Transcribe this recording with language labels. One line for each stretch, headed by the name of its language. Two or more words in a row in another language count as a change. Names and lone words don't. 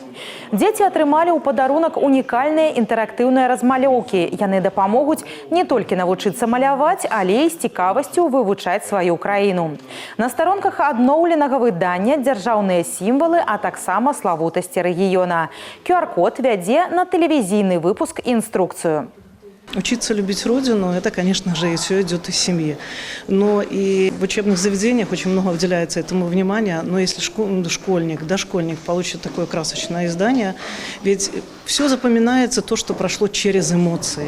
Belarusian: Дзеці атрымалі ў падарунак унікальныя інтэрактыўныя размалёўкі. Яны дапамогуць не толькі навучыцца маляваць, але і з цікавасцю вывучаць сваю краіну. На старонках адноўленага выдання дзяржаўныя сімвалы, а таксама славутасці рэгіёна.
Russian: QR-код вядзе на телевизийный выпуск инструкцию. Учиться любить Родину – это, конечно же, и все идет из семьи. Но и в учебных заведениях очень много уделяется этому внимания. Но если школьник, дошкольник получит такое красочное издание, ведь все запоминается то, что прошло через эмоции.